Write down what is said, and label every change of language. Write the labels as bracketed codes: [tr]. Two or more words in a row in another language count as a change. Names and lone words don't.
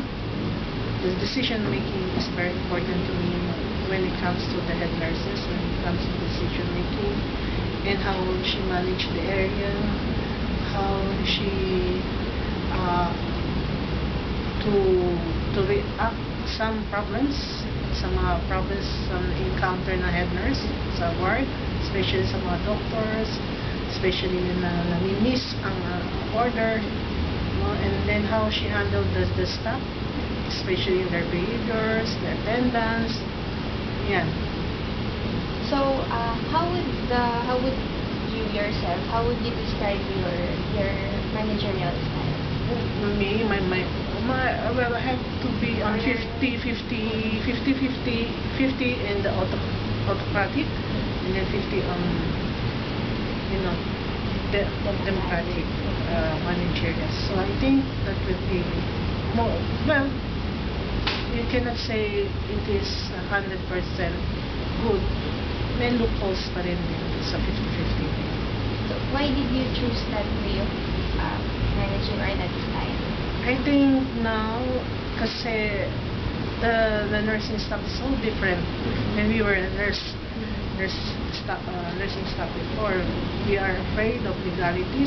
[en] The decision making is very important to me when it comes to the head nurses, when it comes to decision making, and how she managed the area, how she to react some problems, some encounter na head nurse sa ward, especially [tl] sa mga [en] doctors, especially [tl] na nami-miss ang [en] order, and then how she handled the staff, especially their behaviors, their attendance. Yeah. So, how would you yourself, how would you describe your managerial style? Me, well, I have to be on 50 in the autocratic, and then 50 on, the democratic managerial. So I think that would be more, well, you cannot say it is 100% good. [tl] May loopholes pa rin sa 50-50. [en] So, why did you choose that way of managing or that style? I think now, kasi the nursing staff is so different. When we were a nursing staff before, we are afraid of legalities.